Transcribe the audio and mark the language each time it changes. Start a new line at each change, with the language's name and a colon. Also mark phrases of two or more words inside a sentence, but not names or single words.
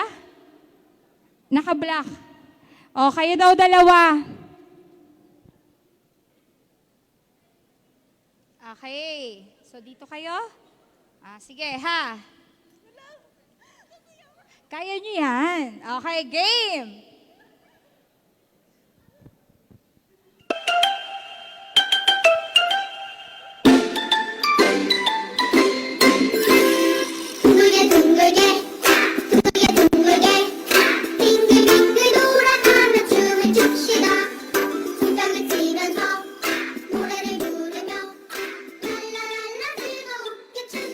Filipino: Naka-black. Kayo daw dalawa. Okay. So, dito kayo? Sige, ha? Kaya nyo yan.
English: Okay, game!
Korean: 둥글게 둥글게 둥글게 둥글게 빙글빙글 돌아가며 춤을 춥시다 손뼉을 치면서 노래를 부르며 랄라랄라 즐겁게